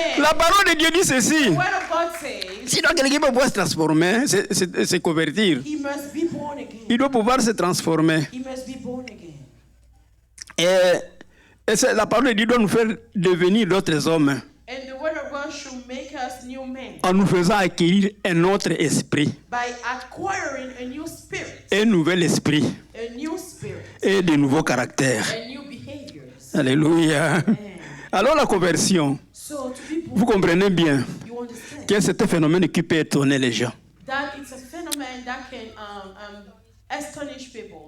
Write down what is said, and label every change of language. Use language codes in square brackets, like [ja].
[fr] La parole de Dieu dit ceci. [en] The word of God says [fr] Sinon, quelqu'un peut pouvoir se transformer, se convertir. [en] he must be born again. [fr] Il doit pouvoir se transformer. [en] He must be born again. [fr] Et la parole de Dieu doit nous faire devenir d'autres hommes [en] And the word of God should make us new men [fr] en nous faisant acquérir un autre esprit, [en] by acquiring a new spirit, [fr] un nouvel esprit [en] a new spirit, [fr] et de nouveaux caractères. [en] and new behaviors. [fr] Alléluia. Alors la conversion, [en] So to be [fr] vous [en] born, [fr] comprenez bien [en] you understand [fr] que c'est un phénomène qui peut étonner les gens. [en] that it's a phenomenon that can astonish people.